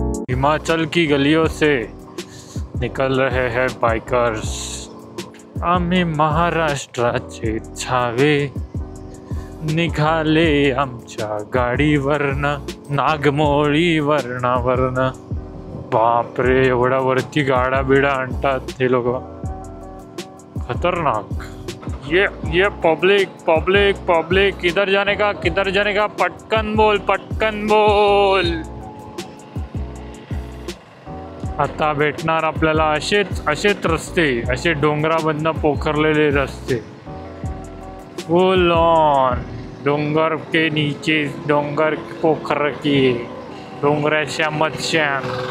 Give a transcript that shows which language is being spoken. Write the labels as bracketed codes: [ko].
[hi] हिमाचल की गलियों से निकल रहे हैं बाइकर्स. [mr] आम्ही महाराष्ट्राचे छावे निघाले आमच्या गाडीवरनं, नागमोळी वरणावरनं. बापरे, एवढ्या वरती गाड्या बिड्या आणतात हे लोक, खतरनाक. [hi] ये पब्लिक किधर जाने का, [mr] पटकन बोल. आता भेटणार आपल्याला असेच रस्ते, असे डोंगरामधनं पोखरलेले रस्ते. [hi] फुल ऑन डोंगर के नीचे डोंगर पोखर की [mr] डोंगराच्या मध्यान.